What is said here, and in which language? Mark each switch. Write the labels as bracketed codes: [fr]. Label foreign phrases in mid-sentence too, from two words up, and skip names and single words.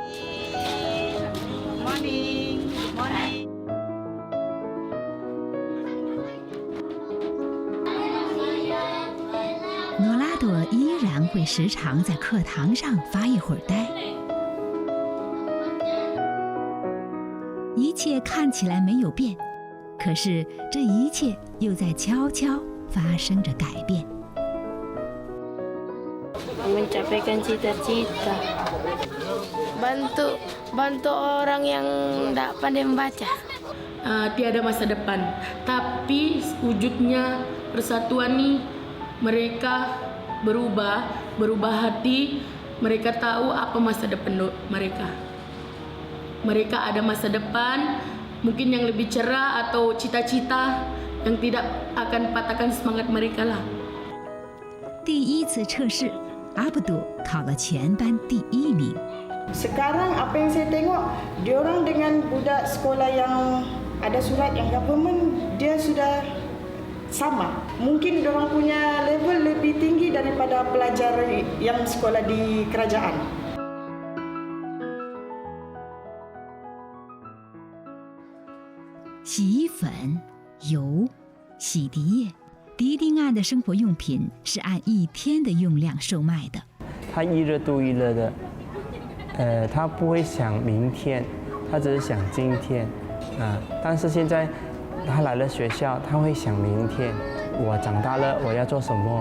[zh] 诺拉朵依然会时常在课堂上发一会儿呆。一切看起来没有变，可是这一切又在悄悄发生着改变。 [ms] Mencapaikan cita-cita, bantu orang yang tidak pandai membaca. Tiada masa depan, tapi wujudnya persatuan ini mereka berubah hati, mereka tahu apa masa depan mereka. Mereka ada masa depan, mungkin yang lebih cerah atau cita-cita yang tidak akan patahkan semangat mereka lah. [zh] 第一次测试，阿布杜考了全班第1名。 [ms] Sekarang apa yang saya tengok, diorang dengan budak sekolah yang ada surat yang government, dia sudah sama. Mungkin diorang punya level lebih tinggi daripada pelajar yang sekolah di kerajaan. [zh] 洗衣粉、油、洗涤液。迪丁安的生活用品是按1天的用量售卖的。他一热度一热的，他不会想明天，他只是想今天，但是现在他来了学校，他会想明天，我长大了我要做什么。